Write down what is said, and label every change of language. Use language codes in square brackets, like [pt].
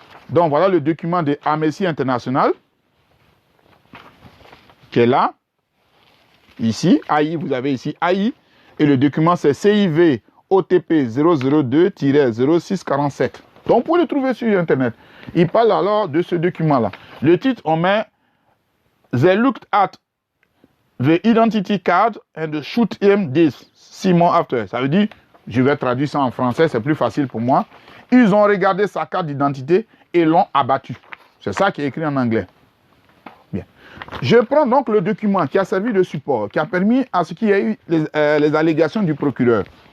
[fr] Donc voilà le document de Amnesty International. Qui est là, ici, AI, vous avez ici AI, et le document c'est CIV OTP 002-0647. Donc vous pouvez le trouver sur Internet. Il parle alors de ce document-là. Le titre, on met [en] They looked at the identity card and shoot him this 6 mois after. [fr] Ça veut dire, je vais traduire ça en français, c'est plus facile pour moi. Ils ont regardé sa carte d'identité et l'ont abattu. C'est ça qui est écrit en anglais. Je prends donc le document qui a servi de support, qui a permis à ce qu'il y ait eu les allégations du procureur.